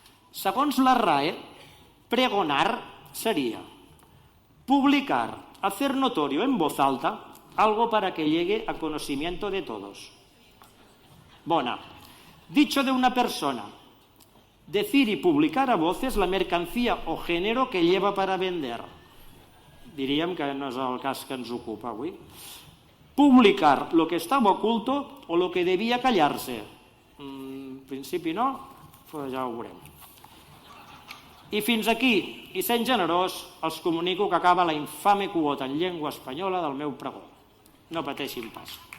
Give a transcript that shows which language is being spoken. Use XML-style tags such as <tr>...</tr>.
<es>Segons la RAE, pregonar sería publicar, hacer notorio en voz alta algo para que llegue a conocimiento de todos.</es> <ca>Bona.</ca> <es>Dicho de una persona, decir y publicar a voces la mercancía o género que lleva para vender.</es> <ca>Diríem que no és el cas que ens ocupa avui.</ca> <es>Publicar lo que estaba oculto o lo que debía callarse.</es> <ca>En principi no, però ja ho veurem. I fins aquí, i sent generós, els comunico que acaba la infame quota en llengua espanyola del meu pregó. No pateixin pas.</ca>